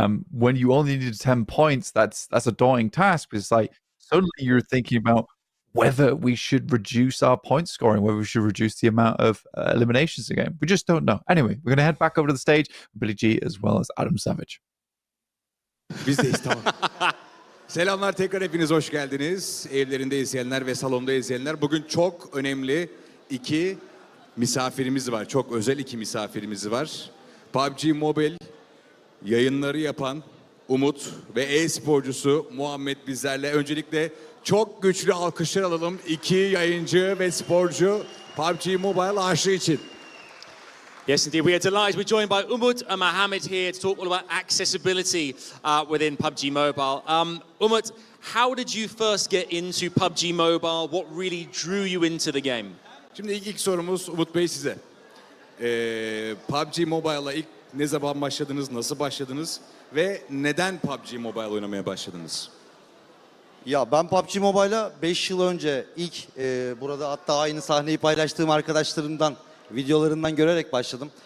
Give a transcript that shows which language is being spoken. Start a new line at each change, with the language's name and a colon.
English: When you only need 10 points, that's a daunting task, because like suddenly you're thinking about whether we should reduce our point scoring, whether we should reduce the amount of eliminations again. We just don't know. Anyway, we're going to head back over to the stage with Billy G as well as Adam Savage.
Turkish: Bizdeyiz, tamam. Selamlar tekrar, hepiniz hoş geldiniz. Evlerinde izleyenler ve salonda izleyenler. Bugün çok önemli 2 misafirimiz var. Çok özel 2 misafirimiz var. PUBG Mobile yayınları yapan Umut ve e-sporcusu Muhammed bizlerle. Öncelikle çok güçlü alkışlar alalım 2 yayıncı ve sporcu PUBG Mobile aşığı için.
English: Yes, indeed. We are delighted. We're joined by Umut and Mohammed here to talk all about accessibility within PUBG Mobile. Umut, how did you first get into PUBG Mobile? What really drew you into the game?
Turkish: Şimdi ilk sorumuz Umut Bey size. PUBG Mobile'la ilk ne zaman başladınız, nasıl başladınız ve neden PUBG Mobile oynamaya başladınız? Ya ben PUBG Mobile'a 5 yıl önce ilk burada hatta aynı sahneyi paylaştığım arkadaşlarımdan, videolarından görerek başladım.